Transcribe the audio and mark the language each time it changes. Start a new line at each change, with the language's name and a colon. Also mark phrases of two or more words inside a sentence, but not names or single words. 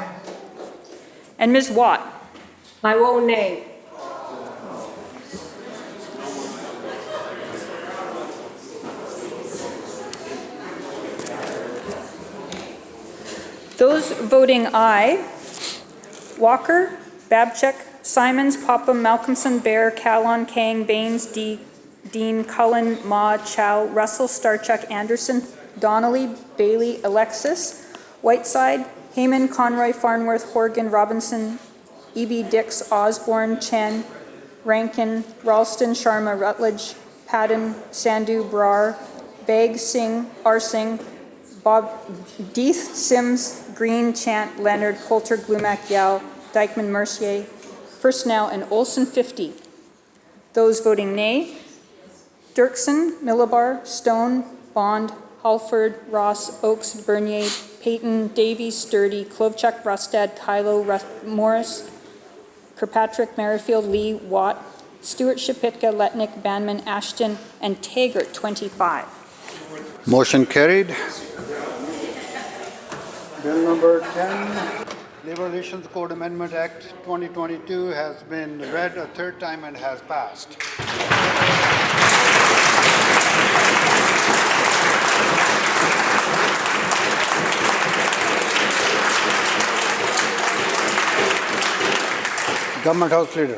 English: And Ms. Watt. I vote nay. Those voting aye: Walker, Babchuk, Simons, Popham, Malcolmson, Bear, Callon, Kang, Baines, Dean, Cullen, Ma, Chow, Russell, Starchuk, Anderson, Donnelly, Bailey, Alexis, Whiteside, Heyman, Conroy, Farnworth, Horgan, Robinson, E.B. Dix, Osborne, Chen, Rankin, Ralston, Sharma, Rutledge, Padden, Sandhu, Brar, Begg, Singh, Arsing, Bob, Deeth, Sims, Green, Chant, Leonard, Coulter, Glumac, Yao, Dykeman, Mercier, Firstnow, and Olson 50. Those voting nay: Dirksen, Millibar, Stone, Bond, Halford, Ross, Oakes, Bernier, Payton, Davies, Sturdy, Klovchuk, Rustad, Kylo, Morris, Kirkpatrick, Merrifield, Lee, Watt, Stewart, Shapitka, Letnick, Banman, Ashton, and Taggart, 25. Motion carried. Bill number 10, Labor Relations Code Amendment Act 2022 has been read a third time and has passed. Government House Leader.